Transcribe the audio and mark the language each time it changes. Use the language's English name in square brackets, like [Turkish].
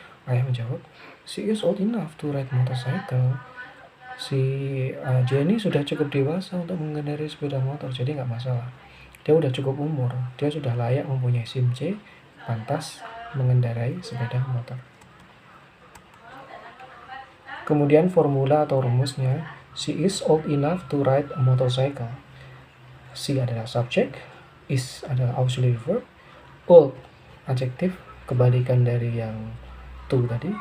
[Indonesian] Ayah menjawab, [English] she is old enough to ride motorcycle. [Indonesian] Si Jenny sudah cukup dewasa untuk mengendarai sepeda motor, jadi nggak masalah. Dia udah cukup umur, dia sudah layak mempunyai SIM C, pantas mengendarai sepeda motor. Kemudian formula atau rumusnya, [English] she is old enough to ride a motorcycle. [Indonesian] She adalah subjek, is adalah auxiliary verb, old adjektif, kebalikan dari yang to tadi.